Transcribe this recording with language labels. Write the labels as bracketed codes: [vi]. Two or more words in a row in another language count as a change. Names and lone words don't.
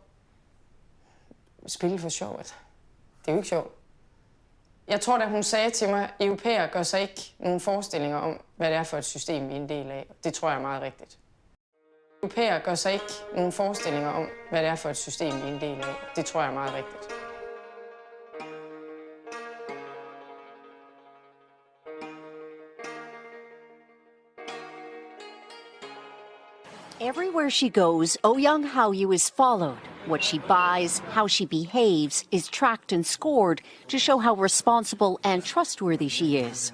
[da] Spille for sjov, altså. Det er jo ikke sjovt. Jeg tror, da hun sagde til mig, at europæere gør sig ikke nogen forestillinger om, hvad det er for et system, vi er en del af. Det tror jeg er meget rigtigt. Europæere gør sig ikke nogen forestillinger om, hvad det er for et system, vi er en del af. Det tror jeg er meget rigtigt. [en] Everywhere she goes, Ouyang Haoyu is followed. What she buys, how she behaves, is tracked and scored to show how responsible and trustworthy she is.